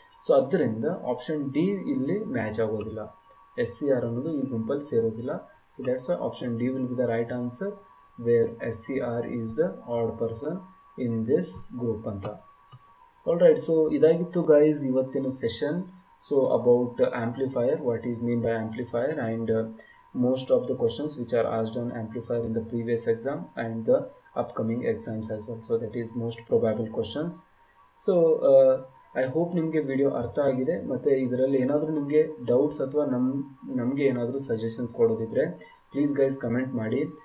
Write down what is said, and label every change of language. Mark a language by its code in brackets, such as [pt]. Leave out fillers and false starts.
[kn] So ಅದರಿಂದ option D ಇಲ್ಲಿ match ಆಗೋದಿಲ್ಲ. SCR ಅನ್ನೋದು ಈ ಗುಂಪಲ್ಲಿ ಸೇರೋದಿಲ್ಲ. [en] So that's why option D will be the right answer, where SCR is the odd person in this group ಅಂತ. [kn] All right, so ಇದಾಗಿತ್ತು guys ಇವತ್ತಿನ session. [en] So about amplifier, what is mean by amplifier, and most of the questions which are asked on amplifier in the previous exam and the upcoming exams as well. So that is most probable questions. So I hope [kn] ನಿಮಗೆ video ಅರ್ಥ ಆಗಿದೆ. ಮತ್ತು ಇದರಲ್ಲಿ ಏನಾದರೂ ನಿಮಗೆ doubts ಅಥವಾ ನಮಗೆ ಏನಾದರೂ ಸಜೆಷನ್ಸ್ ಕೊಡೋದಿದ್ರೆ ಪ್ಲೀಸ್ ಗೈಸ್ ಕಮೆಂಟ್ ಮಾಡಿ.